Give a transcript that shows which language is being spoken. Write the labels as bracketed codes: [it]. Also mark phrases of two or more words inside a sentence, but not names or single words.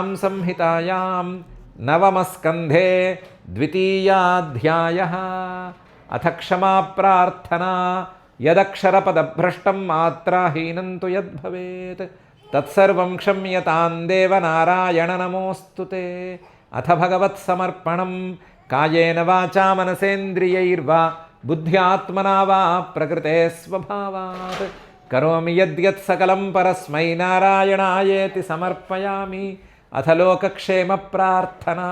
[sa] संहितायां नवमस्कन्धे द्वितीयाध्यायः अथ क्षमा प्रार्थना यदक्षरपदभ्रष्टं मात्राहीनं तु यद्भवेत् तत्सर्वं क्षम्यतां देवनारायण नमोऽस्तु ते అథ భగవత్సమర్పణం కాయేన వాచా మనసేంద్రియైర్వా బుద్ధ్యాత్మనా వా ప్రకృతే స్వభావాత్ కరోమి యద్యత్ సకలం పరస్మై నారాయణాయేతి సమర్పయామి. అథ లోకక్షేమ ప్రార్థనా.